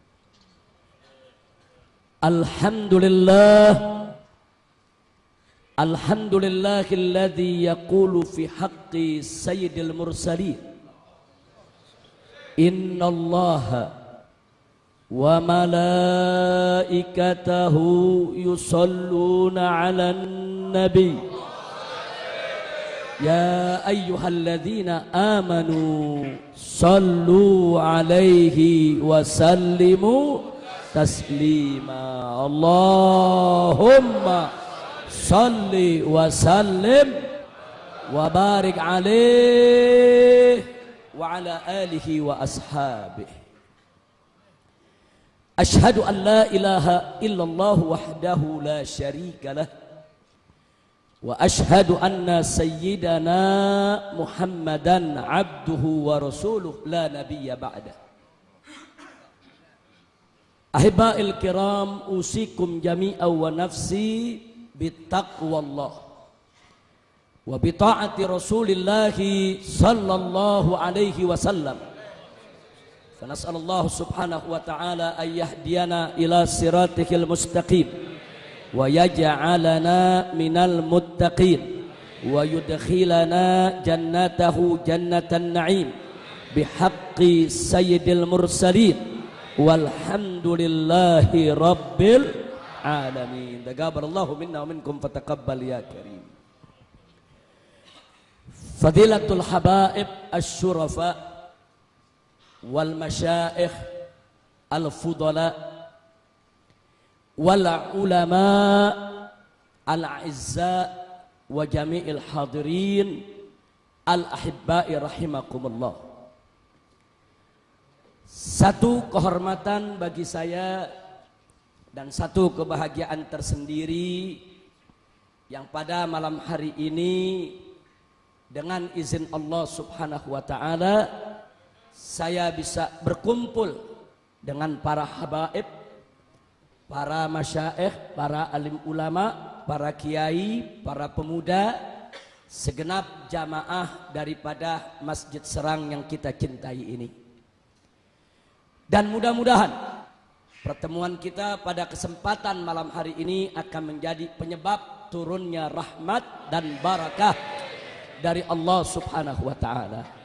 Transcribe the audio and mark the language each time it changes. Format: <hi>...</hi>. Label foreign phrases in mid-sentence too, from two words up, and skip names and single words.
<ar>الحمد لله، الحمد لله الذي يقول في حق سيد المرسلين. إن الله وملائكته يصلون على النبي. يا أيها الذين آمنوا صلوا عليه وسلموا تسليما. اللهم صل وسلم وبارك عليه وعلى آله وأصحابه. أشهد أن لا إله إلا الله وحده لا شريك له، وأشهد أن سيدنا محمدا عبده ورسوله لا نبي بعده. أحبائي الكرام، أوصيكم جميعا ونفسي بتقوى الله وبطاعة رسول الله صلى الله عليه وسلم. فنسأل الله سبحانه وتعالى أن يهدينا إلى صراطك المستقيم ويجعلنا من المتقين ويدخلنا جنته جنة النعيم بحق سيد المرسلين والحمد لله رب العالمين. تقبل الله منا ومنكم فتقبل يا كريم. فضيلة الحبائب الشرفاء والمشايخ الفضلاء والعلماء الأعزاء وجميع الحاضرين الأحباء رحمكم الله.</ar> <id>Satu kehormatan bagi saya dan satu kebahagiaan tersendiri yang pada malam hari ini dengan izin</id> <ar>الله سبحانه وتعالى</ar> <id>saya bisa berkumpul dengan para habaib, para masyaikh, para alim ulama, para kiai, para pemuda, segenap jamaah daripada Masjid Serang yang kita cintai ini. Dan mudah-mudahan pertemuan kita pada kesempatan malam hari ini akan menjadi penyebab turunnya rahmat dan barakah dari</id> <ar>الله سبحانه وتعالى.</ar>